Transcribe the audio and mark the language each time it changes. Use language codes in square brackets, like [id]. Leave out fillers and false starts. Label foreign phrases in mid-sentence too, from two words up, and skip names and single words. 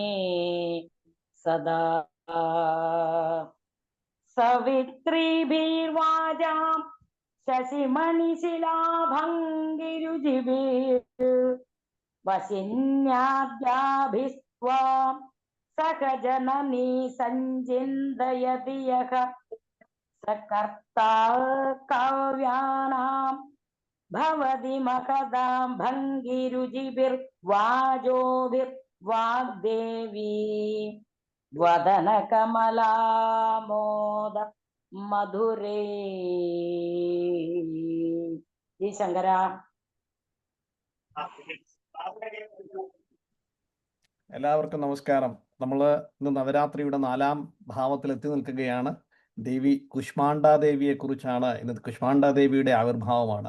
[sa] सदा सवित्रीभिर्वाजां शशिमणिशिलाभङ्गिरुचिभिः वसिन्याद्याभिस्त्वां सकजननी सञ्चिन्तयति यः स कर्ता काव्यानां भवति महदां भङ्गिरुचिभिर्वाजोभिर्वाग्देवी वदनकमलामोद मधुरे ഈ ശങ്കര [ml] എല്ലാവർക്കും നമസ്കാരം. നമ്മൾ ഇന്ന് നവരാത്രിയുടെ 4ാം ഭാവത്തിൽ എത്തി നിൽക്കുകയാണ്. ദേവി കുഷ്മാണ്ഡാദേവിയെ കുറിച്ചാണ് ഇന്ന്. കുഷ്മാണ്ഡാദേവിയുടെ ആവിർഭാവമാണ്.